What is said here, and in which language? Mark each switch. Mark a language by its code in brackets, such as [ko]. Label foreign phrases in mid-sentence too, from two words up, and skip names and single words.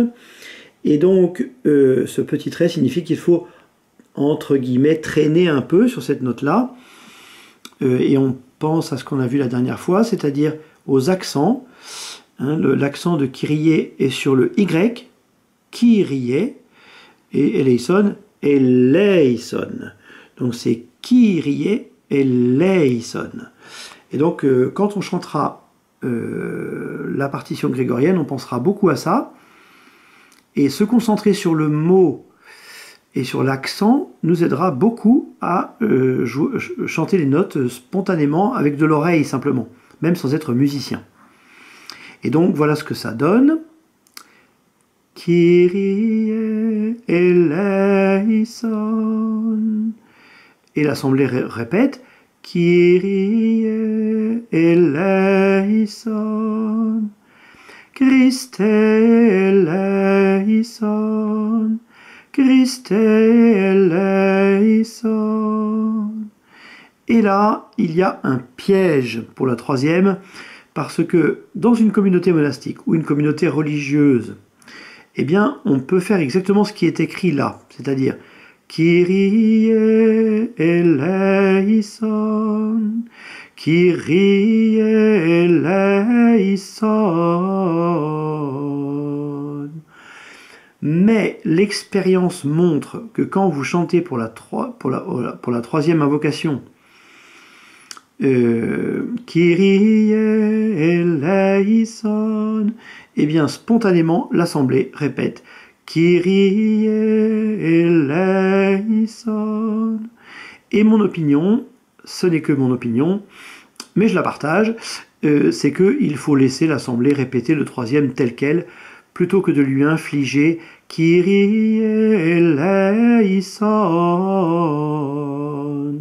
[fr] Et donc, ce petit trait signifie qu'il faut, entre guillemets, traîner un peu sur cette note-là. Et on pense à ce qu'on a vu la dernière fois, c'est-à-dire aux accents. L'accent de Kyrie est sur le Y, [el] Κύριε, et ελέησον, ελέησον. [fr] Donc c'est [el] Κύριε, ελέησον. [fr] Et donc quand on chantera la partition grégorienne, on pensera beaucoup à ça. Et se concentrer sur le mot et sur l'accent nous aidera beaucoup à chanter les notes spontanément avec de l'oreille simplement, même sans être musicien. Et donc voilà ce que ça donne. [el] Κύριε ελέησον. [fr] Et l'assemblée répète. [el] Κύριε ελέησον. Χριστέ ελέησον. Χριστέ ελέησον. [fr] Et là, il y a un piège pour la troisième. Parce que dans une communauté monastique ou une communauté religieuse, eh bien, on peut faire exactement ce qui est écrit là, c'est-à-dire [el] Κύριε ελέησον, Κύριε ελέησον. [fr] Mais l'expérience montre que quand vous chantez pour la troisième invocation, [el] Κύριε ελέησον, [fr] et bien spontanément l'assemblée répète [el] Κύριε ελέησον. [fr] Et mon opinion, ce n'est que mon opinion, mais je la partage, c'est qu'il faut laisser l'assemblée répéter le troisième tel quel, plutôt que de lui infliger [el] Κύριε ελέησον.